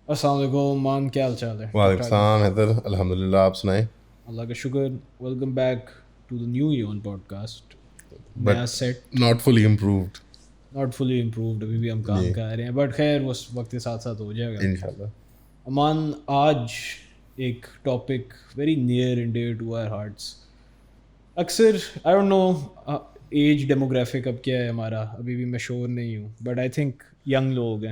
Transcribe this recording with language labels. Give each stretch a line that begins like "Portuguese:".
Urdu: السلام علیکم مان، کیا حال چال ہے؟ وعلیکم السلام حیدر، الحمد للہ، آپ سنائیں. اللہ کا شکر.
English: Welcome back to the new Evan podcast.
Urdu: نیا
English: But set, not fully improved. Not fully improved,
Urdu: ابھی بھی ہم کام جی کر رہے ہیں، بٹ خیر وہ وقت کے ساتھ ساتھ ہو جائے گا. انشاءاللہ.
English: Aman,
Urdu: آج ایک
English: Topic very near and dear to our hearts.
Urdu: اکثر
English: I don't know age demographic
Urdu: اب کیا ہے ہمارا، ابھی بھی میں شور نہیں ہوں،
English: but I think young
Urdu: لوگ ہیں